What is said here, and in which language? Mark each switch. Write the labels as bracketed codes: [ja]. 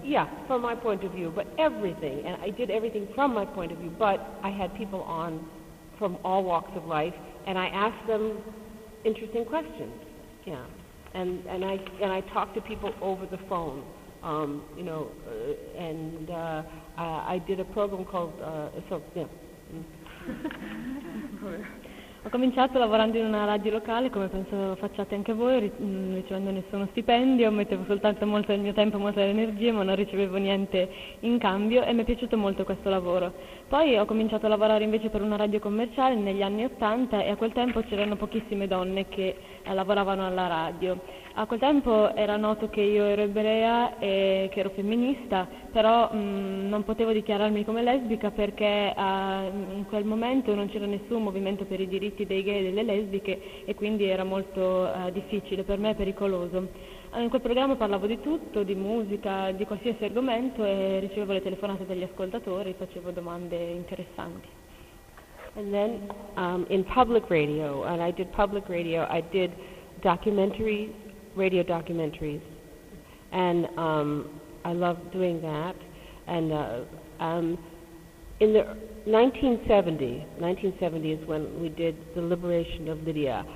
[en] Yeah, from my point of view, but everything, and I did everything from my point of view, but I had people on from all walks of life, and I asked them interesting questions, yeah, and I talked to people over the phone. You know, and I did a program called so, yeah. [it] Ho cominciato lavorando in una radio locale, come penso facciate anche voi, ricevendo nessuno stipendio, mettevo soltanto molto del mio tempo, molto delle energie, ma non ricevevo niente in cambio e mi è piaciuto molto questo lavoro. Poi ho cominciato a lavorare invece per una radio commerciale negli anni 80 e a quel tempo c'erano pochissime donne che lavoravano alla radio. A quel tempo era noto che io ero ebrea e che ero femminista, però non potevo dichiararmi come lesbica perché in quel momento non c'era nessun movimento per i diritti dei gay e delle lesbiche e quindi era molto difficile, per me pericoloso. In quel programma parlavo di tutto, di musica, di qualsiasi argomento e ricevevo le telefonate degli ascoltatori, facevo domande interessanti. [en] And then in public radio, and I did public radio, I did radio documentaries, and I love doing that. And in the 1970 is when we did The Liberation of Lydia.